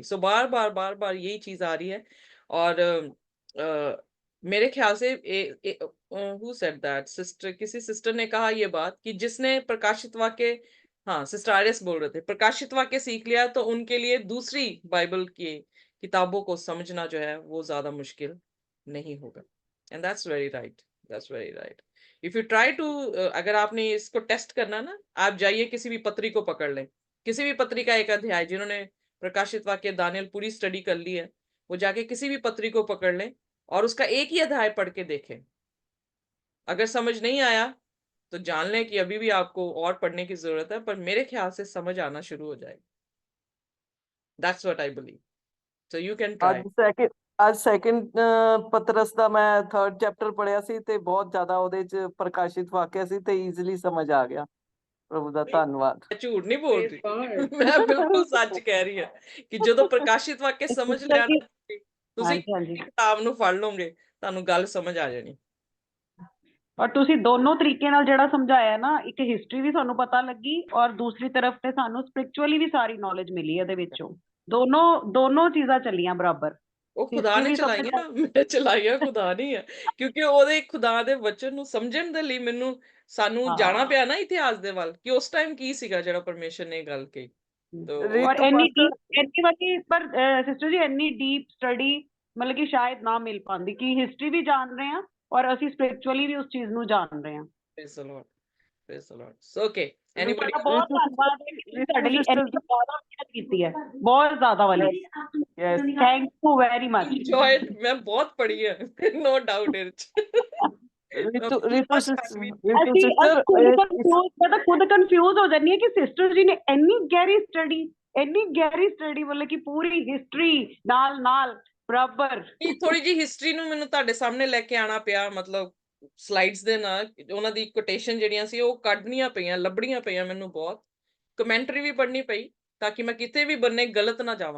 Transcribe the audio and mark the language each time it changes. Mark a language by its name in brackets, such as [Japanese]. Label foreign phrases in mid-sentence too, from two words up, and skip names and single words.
[Hindi] सो बार बार यही चीज आ रही है। और मेरे ख्याल से [English] who said that, [Hindi] सिस्टर, किसी सिस्टर ने कहा ये बात कि जिसने प्रकाशित वाक्य, हाँ सिस्टर आर्यस बोल रहे थे, प्रकाशित वाक्य सीख लिया तो उनके लिए दूसरी बाइबल की किताबों को समझना जो है वो ज्यादा मुश्किल नहीं होगा। [English] and that's very right, that's very right. if you try to, [Hindi] अगर आपने इसको टेस्ट करना ना, आप जाइए किसी भी पत्री को पकड़ लें, किसी भी पत्री का एक अध्याय, जिन्होंने प्रकाशित वाक्य दानियल पूरी स्टडी कर ली है, वो जाके किसी भी पत्री को पकड़ लें और उसका एक ही अध्याय पढ़ के देखें। अगर समझ नहीं आया तो जान लें कि अभी भी आपको और पढ़ने की जरूरत है, पर मेरे ख्याल से समझ आना शुरू हो जाएगी। [English] That's what I believe. So you can try. [Punjabi] ਅੱਜ ਸੈਕਿੰਡ ਪਤਰਸ ਦਾ ਮੈਂ 3rd ਚੈਪਟਰ ਪੜਿਆ ਸੀ ਤੇ ਬਹੁਤ ਜ਼ਿਆਦਾ ਉਹਦੇ ਚ ਪ੍ਰਕਾਸ਼ਿਤ ਵਾਕਿਆ ਸੀ ਤੇ ਈਜ਼ੀਲੀ ਸਮਝ ਆ ਗਿਆ। ਪ੍ਰਭੂ ਦਾ ਧੰਨਵਾਦ। [Hindi] मैं झूठ नहीं बोल रही मैं बिल्कुल सच कह रही है कि [Punjabi] ਜਦੋਂ ਪ੍ਰਕਾਸ਼ਿਤ ਵਾਕਿਆ ਸਮਝ ਲਿਆ ਨਾ ਤੁਸੀਂ ਹਾਂਜੀ ਹਾਂਜੀ ਕਿਤਾਬ ਨੂੰ ਫੜ ਲਓਗੇ ਤੁਹਾਨੂੰ ਗੱਲ ਸਮਝ ਆ ਜਾਣੀ। ਔਰ ਤੁਸੀਂ ਦੋਨੋਂ ਤਰੀਕੇ ਨਾਲ ਜਿਹੜਾ ਸਮਝਾਇਆ ਨਾ, ਇੱਕ ਹਿਸਟਰੀ ਵੀ ਸਾਨੂੰ ਪਤਾ ਲੱਗੀ ਔਰ ਦੂਸਰੀ ਤਰਫ ਤੇ ਸਾਨੂੰ ਸਪਿਰਚੁਅਲੀ ਵੀ ਸਾਰੀ ਨੌਲੇਜ ਮਿਲੀ ਇਹਦੇ ਵਿੱਚੋਂ। ਦੋਨੋਂ ਚੀਜ਼ਾਂ ਚੱਲੀਆਂ ਬਰਾਬਰ। ਉਹ ਖੁਦਾ ਹਿਸਟਰੀ ਨੇ ਵੀ ਚਲਾਈਆਂ, ਸਮਝ ਮੈਂ ਚਲਾਈਆਂ ਖੁਦਾ ਨਹੀਂ ਆ, ਕਿਉਂਕਿ ਉਹਦੇ ਖੁਦਾ ਦੇ ਵਚਨ ਨੂੰ ਸਮਝਣ ਦੇ ਲਈ ਸਾਨੂੰ ਜਾਣਾ ਪਿਆ ਨਾ ਇਤਿਹਾਸ ਦੇ ਵੱਲ, ਕਿ ਉਸ ਟਾਈਮ ਕੀ ਸੀਗਾ ਜਿਹੜਾ ਪਰਮੇਸ਼ਰ ਨੇ ਇਹ ਗੱਲ ਕਹੀ। ਤੋ ਔਰ ਰਿਤੂ ਇੰਨੀ ਮਾਸਟਰ ਡੀਪ ਇੰਨੀ ਵਾਲੀ ਪਰ ਸਿਸਟਰ ਜੀ ਇੰਨੀ [English] deep study [Punjabi] ਮਤਲਬ ਕਿ ਸ਼ਾਇਦ ਨਾ ਮਿਲ ਪਾਉਂਦੀ, ਕਿ ਹਿਸਟਰੀ ਵੀ ਜਾਣ ਰਹੇ ਹਾਂ ਔਰ ਅਸੀਂ ਸਪਿਰਚੁਅਲੀ ਵੀ ਉਸ ਚੀਜ਼ ਨੂੰ ਜਾਣ ਰਹੇ ਹਾਂ। [English] praise the Lord, praise the Lord. So, okay, anybody [Punjabi] ਤੁਹਾਡਾ ਬਹੁਤ ਰਿਤੂ ਧੰਨਵਾਦ ਹੈ ਕਿ ਤੁਸੀਂ ਸਾਡੇ ਲਈ ਸਿਸਟਰ ਇੰਨੀ ਜ਼ਿਆਦਾ ਮਿਹਨਤ ਕੀਤੀ ਹੈ, ਬਹੁਤ ਜ਼ਿਆਦਾ ਵਾਲੀ। [English] ਯੈਸ thank you very much. enjoy it, [Punjabi] ਮੈਂ ਬਹੁਤ ਪੜ੍ਹੀ ਹੈ, [English] no doubt [Punjabi] ਇਹਦੇ ਚ। ਰਿਤੂ ਬਹੁਤ ਸਿਸਟਰ ਅਸੀਂ ਸਿਸਟਰ ਖੁਦ ਕੰਫਿਊਜ਼ ਹੋ ਜਾਂਦੀ ਹੈ ਕਿ ਸਿਸਟਰ ਜੀ ਨੇ ਇੰਨੀ ਗਹਿਰੀ ਸਟੱਡੀ ਮਤਲਬ ਕਿ ਪੂਰੀ ਹਿਸਟਰੀ ਨਾਲ ਨਾਲ ਬਰਾਬਰ। ਥੋੜੀ ਜੀ ਹਿਸਟਰੀ ਨੂੰ ਮੈਨੂੰ ਤੁਹਾਡੇ ਸਾਹਮਣੇ ਲੈ ਕੇ ਆਣਾ ਪਿਆ, ਮਤਲਬ ਸਲਾਈਡਸ ਦੇ ਨਾਲ ਉਹਨਾਂ ਦੀ ਕੋਟੇਸ਼ਨ ਜਿਹੜੀਆਂ ਸੀ ਉਹ ਕੱਢਣੀਆਂ ਪਈਆਂ, ਲੱਭਣੀਆਂ ਪਈਆਂ ਮੈਨੂੰ, ਬਹੁਤ ਕਮੈਂਟਰੀ ਵੀ ਪੜ੍ਹਨੀ ਪਈ, ਤਾਂ ਕਿ ਮੈਂ ਕਿਤੇ ਵੀ ਬੰਨੇ ਗਲਤ ਨਾ ਜਾਵਾਂ।